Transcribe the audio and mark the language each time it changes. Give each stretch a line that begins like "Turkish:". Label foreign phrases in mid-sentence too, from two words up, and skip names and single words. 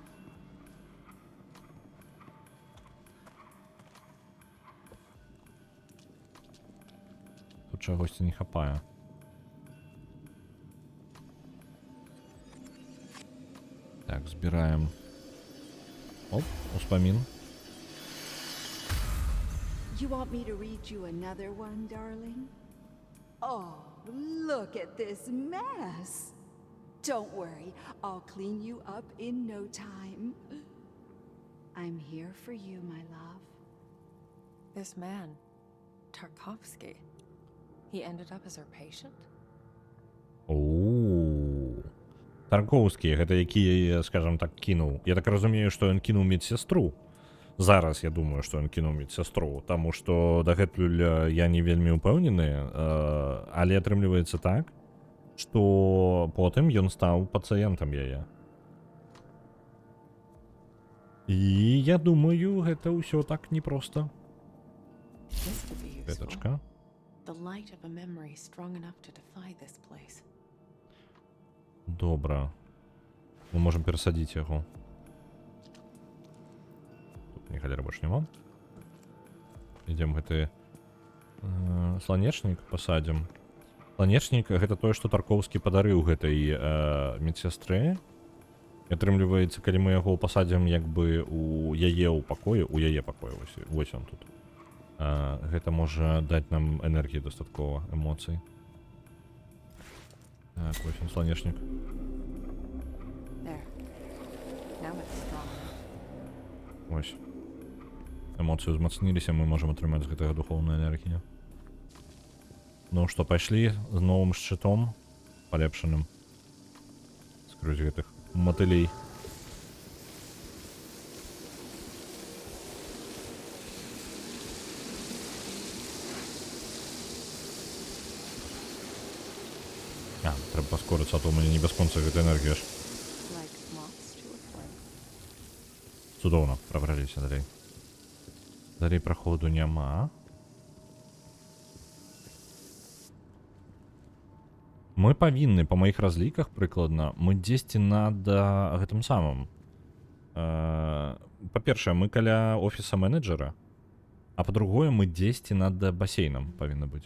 Belarusian: Тут чагосьці не хапае. Так, збіраем. Оп, успамін.
English: You want me to read you another one, darling? Oh, look at this mess. Don't worry, I'll clean you up in no time. I'm here for you, my love. This man, Tarkovsky, he ended up as her patient? Оу.
Belarusian: Тарковскі, гэта які, скажем так, кінуў. Я так разумею, што ён кінуў медсястру. Зараз я думаю, што ён кінуў медсястру, таму што дагэтуль я не вельмі ўпэўнены, але атрымліваецца так, што потым ён стаў пацыентам яе. І я думаю, гэта ўсё так непроста.
English: This could be useful.
Belarusian: Петачка.
English: The light of a memory strong enough to defy this place.
Belarusian: Добра. Мы можам перасадзіць яго. Ні халера больш няма. Ідзем гэты сланечнік пасадзім. Сланечнік гэта тое, што Тарковскі падарыў гэтай медсястры. Атрымліваецца, калі мы яго пасадзім як бы у яе ў пакоі, у яе пакоі, вось ён тут. Гэта можа даць нам энергіі дастаткова, эмоцый. Так, вось ён сланечнік.
English: There. Now it's strong.
Belarusian: Ось. Эмоцыі ўзмацніліся, мы можам атрымаць з гэтага духоўную энергію. Ну што, пайшлі з новым шчытом, палепшаным. Скрозь гэтых матылей. Трэба паскорыцца, а то ў мяне не бясконца гэта энергія ж.
English: Like moths to a flame.
Belarusian: Цудоўна, прабраліся далей. Далей праходу няма. Мы павінны, па маіх разліках прыкладна, мы дзесьці над гэтым самым. Па-першае, мы каля офіса менеджера, а па-другое, мы дзесьці над басейнам павінны быць.